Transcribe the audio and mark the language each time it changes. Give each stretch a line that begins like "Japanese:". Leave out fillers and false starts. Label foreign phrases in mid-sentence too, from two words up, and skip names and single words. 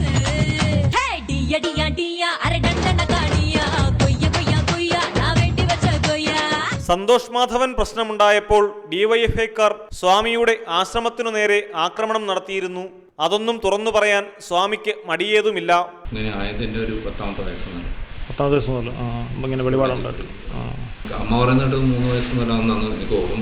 Tamil: டியா டியா அரடண்டன காடியா கொய்ய கொய்ய கொய்யா நான் வெட்டி வச்ச கொய்யா.
Malayalam: സന്തോഷ് മാധവൻ പ്രശ്നമുണ്ടായപ്പോൾ ഡിവൈഎഫ്ഐക്കാർ സ്വാമിയുടെ ആശ്രമത്തിനു നേരെ ആക്രമണം നടത്തിയിരുന്നു. അതൊന്നും തുറന്നു പറയാൻ സ്വാമിക്ക് മടിയേതുമില്ല. ഇങ്ങനെ ആയതിന്റെ ഒരു 10ാമത്തെ വയസ്സാണ്. 10ാം ദിവസം മുതൽ ഇങ്ങനെ വെളിപാടുണ്ടായിട്ട് അമ്മ പറയുന്നിട്ട് 3 വയസ്സ് മുതലാണെന്ന് എനിക്ക് ഓർമ്മ.